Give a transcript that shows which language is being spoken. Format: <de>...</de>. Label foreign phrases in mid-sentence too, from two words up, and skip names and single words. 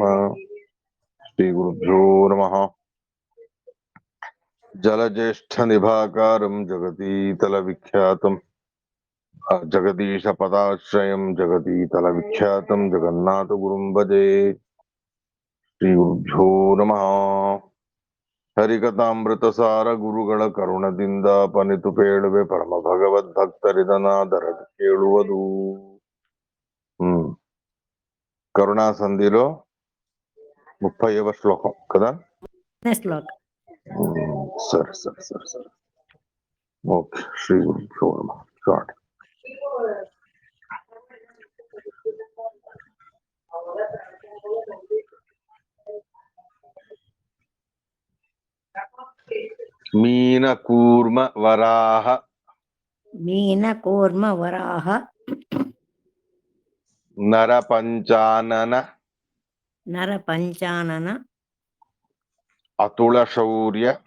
<sa>श्रीगुरुभ्यो नमः। जलज्येष्ठनिभाकारं जगतीतलविख्यातं जगदीशपदाश्रयं जगतीतलविख्यातं जगन्नाथगुरुं भजे। श्रीगुरुभ्यो नमः।</sa> <kn>ಹರಿಕಥಾಮೃತಸಾರ ಗುರುಗಳ ಕರುಣದಿಂದ ಪನಿತು ಪೇಳುವೆ ಪರಮ ಭಗವದ್ಭಕ್ತರಿದನಾದರ ಕೇಳುವುದು.</kn> <te>కరుణా సంధిలో 30వ శ్లోకం కదా. శ్లోకం. సరే సరే సరే సరే ఓకే.</te> <sa>శ్రీ గురుభ్యో నమః. స్టార్ట్.</sa> <kn>ಮೀನಕೂರ್ಮ ವರಾಹ ನರಪಂಚಾನನ ಅತುಲ ಶೌರ್ಯ</kn>